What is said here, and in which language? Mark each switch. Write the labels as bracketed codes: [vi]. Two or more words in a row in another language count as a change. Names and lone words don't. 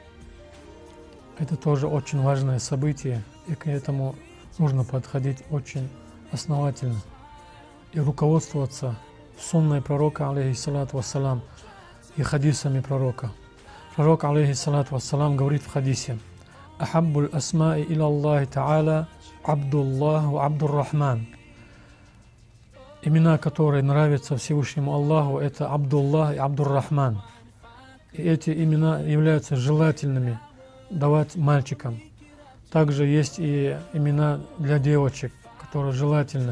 [ru] Это тоже очень важное событие, и к этому нужно подходить очень основательно и руководствоваться сунной пророка, [ar] عليه الصلاة والسلام, [ru] и хадисами пророка. Пророк, [ar] عليه الصلاة والسلام, [ru] говорит в хадисе: [ar] «أحب الأسماء إلى الله تعالى عبد الله وعبد الرحمن». [ru] Имена, которые нравятся Всевышнему Аллаху, это Абдуллах и Абдур-Рахман. И эти имена являются желательными давать мальчикам. Также есть и имена для девочек, которые желательно.